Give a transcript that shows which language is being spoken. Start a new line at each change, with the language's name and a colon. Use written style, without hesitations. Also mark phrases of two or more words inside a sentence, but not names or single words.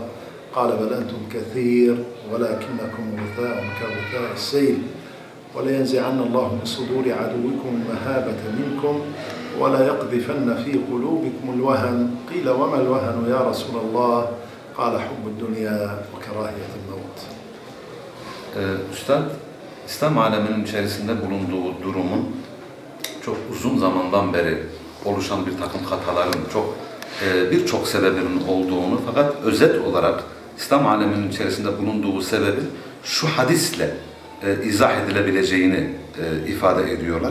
Arabic: قال: بل أنتم كثير ولكنكم غثاء كغثاء السيل، ولينزعن الله من صدور عدوكم المهابة منكم ولا يقذفن في قلوبكم الوهن. قيل: وما الوهن يا رسول الله؟ قال: حب الدنيا وكراهية الموت.
Turkish: Üstad, İslam aleminin içerisinde bulunduğu durumun çok uzun zamandan beri oluşan bir takım hataların birçok sebebinin olduğunu, fakat özet olarak İslam aleminin içerisinde bulunduğu sebebin şu hadisle izah edilebileceğini ifade ediyorlar.